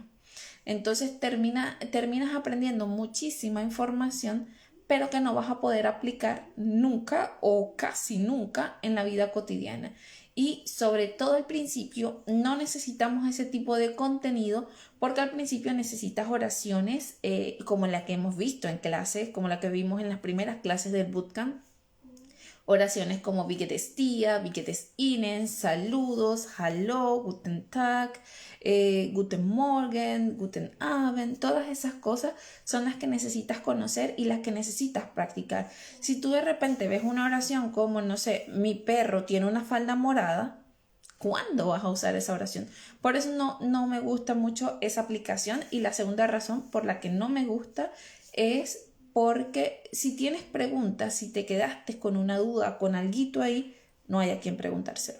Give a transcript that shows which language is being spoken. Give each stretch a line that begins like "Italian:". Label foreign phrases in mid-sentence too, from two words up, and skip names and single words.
Spanish: Entonces terminas aprendiendo muchísima información, pero que no vas a poder aplicar nunca o casi nunca en la vida cotidiana. Y sobre todo al principio no necesitamos ese tipo de contenido porque al principio necesitas oraciones como la que hemos visto en clases, como la que vimos en las primeras clases del bootcamp. Oraciones como
German: Wie geht es dir, Wie geht es Ihnen,
Spanish: saludos,
German: hallo, guten Tag, guten Morgen, guten Abend.
Spanish: Todas esas cosas son las que necesitas conocer y las que necesitas practicar. Si tú de repente ves una oración como, no sé, mi perro tiene una falda morada, cuándo vas a usar esa oración. Por eso no me gusta mucho esa aplicación. Y la segunda razón por la que no me gusta es porque si tienes preguntas, si te quedaste con una duda, con alguito ahí, no hay a quien preguntárselo.